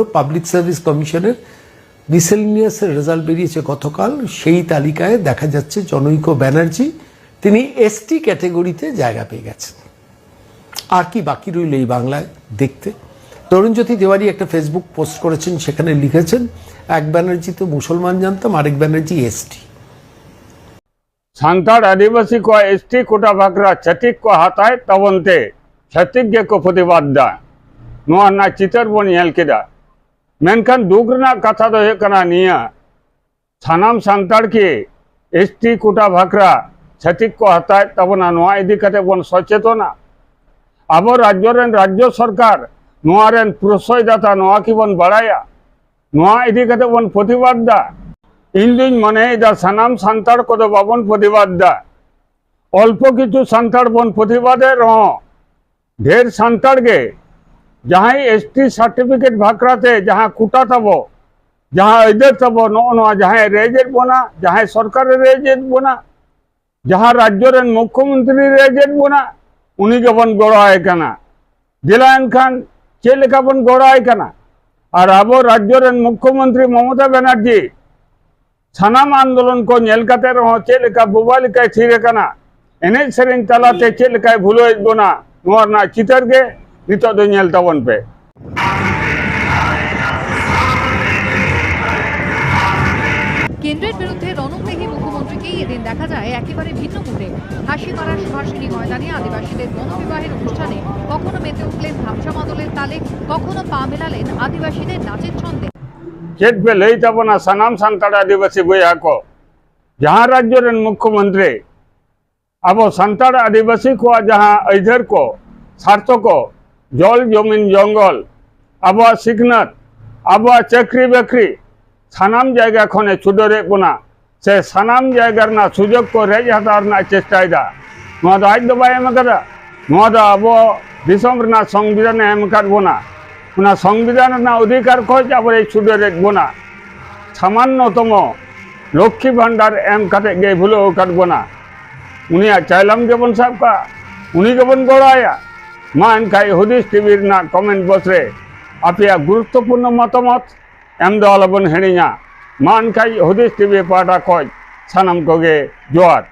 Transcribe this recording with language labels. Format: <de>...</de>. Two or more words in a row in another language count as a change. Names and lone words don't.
<bn>পাবলিক সার্ভিস কমিশনের মিসেলিনিয়াসের রেজাল্ট বেরিয়েছে গতকাল, সেই তালিকায় দেখা যাচ্ছে জনৈক ব্যানার্জি তিনি এসটি ক্যাটেগরিতে জায়গা পেয়ে গেছেন। আর কি বাকি রইল এই বাংলায় দেখতে? তরুণজ্যোতি তেওয়ারি একটা ফেসবুক পোস্ট করেছেন, সেখানে লিখেছেন এক ব্যানার্জি তো মুসলমান জানতাম, আরেক ব্যানার্জি এসটি।</bn> <sat>संताड़ आदिवासी को एसटी कोटा भाखरा छत्तीस को हताय तबनते छत्तीस को प्रतिबादा ना चितर बन हेल केदा मेनखान दुखना कथा दो हेकना निया सानाम संताड़ के एसटी कोटा भाखरा छत्तीस को हताय तबना नोआ इदी कते बन सचेतना अब राज्य सरकार नोआ रेन प्रश्रयदाता नोआ की बन बड़ाया नोआ इदी कते बन प्रतिबादा इंदिन मने दा सानाम संताड़ को बाबन प्रतिबादा अल्प किछु संताड़ बन प्रतिबादे रह ढेर संताड़ के जहाँ एसटी सर्टिफिकेट भाखराते जहाँ कुटा तब जहाँ इधर तब नो जहाँ रेजेट बना जहाँ सरकार रेजेट बना जहाँ राज्य मुख्यमंत्री रेजेट बना उन्हीं के बन गड़ाए कना दिलायन खान चेलेका बन गड़ाए कना और अब राज्य मुख्यमंत्री ममता बनर्जी सानाम आंदोलन को नेलकाते रहो चेलेका बुबालिका थीरे कना एने सेरेन तलाते चेलेका भूलो बना नोरना चितर के नितो दो नेल तवन पे</sat> <bn>কেন্দ্রের বিরুদ্ধে রণপ্রেমী মুখ্যমন্ত্রীকেই এদিন দেখা যায় একেবারে ভিন্ন মুডে হাসিমারার সুভাষিনী ময়দানে আদিবাসীদের গণবিবাহের অনুষ্ঠানে কখনো মেতে উঠলেন ধামসা মাদলের তালে, কখনো পা মেলালেন আদিবাসীদের নাচের ছন্দে।</bn> <sat>चेक पे लई तबना सानाम संताड़ आदिवासी बोया को जहाँ राज्य मुख्यमंत्री अब संताड़ आदिवासी को जहाँ इधर को स्वार्थ को জল জমিন জঙ্গল আবহাওয়া সিকনাত আবহাওয়া</sat> <bn>চাকরি বাকরি</bn> <sat>সানাম জায়গা খনে ছুডরে বোনা সে সানাম জায়গার না সুযোগ কো রেজ হাতার না চেষ্টায়দা নোয়া দো আজ দো বাই এম কাদা নোয়া দো আবো দিসম রনা সংবিধান এম কার বোনা ওনা সংবিধান না অধিকার খোঁজ আবার এই ছুডরে বোনা সামান্যতম লক্ষ্মী ভান্ডার এম কাতে গে ভুলো কাটবো না উনি চাইলাম যেমন সাবকা উনি যেমন গড়ায়া মা এনকাই হুদিস টিভির না কমেন্ট বক্সরে আপিয়া</sat> <bn>গুরুত্বপূর্ণ মতামত</bn> <sat>এম দো আলাবন হেড়িয়া মা এনকাই হুদিস টিভি পাটা কয় সানাম কোগে জোয়ার।</sat>